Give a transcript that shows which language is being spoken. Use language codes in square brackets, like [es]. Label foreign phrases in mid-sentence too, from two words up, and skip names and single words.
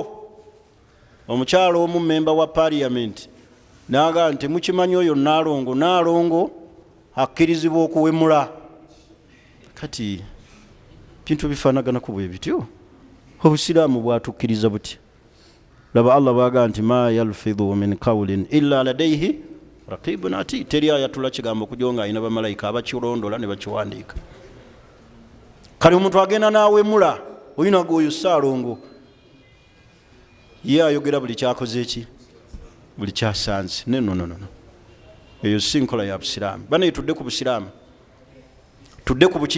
[lg] Omukyala omu memba wa parliament naga nti mukimanyi oyo Naalongo akkirizibwa okuwemula. Kati bintu bifaanaganaku bwe bityo, obusiraamu bwatukkiriza buti. [ar] Laba Allah [lg] bwaga nti [ar] ما يلفظ من قول إلا لديه رقيب عتيد. [lg] Teri ayatula kigambo kujonga ayina bamalayika abakirondola ne bakiwandiika. Kale omuntu agenda naawemula oyinaga oyo Ssaalongo ye ayogera buli kyakoze eki buli kyasanze. No. Eyo si nkola ya busiraamu. Banaye tudde ku busiraamu, tudde ku buki?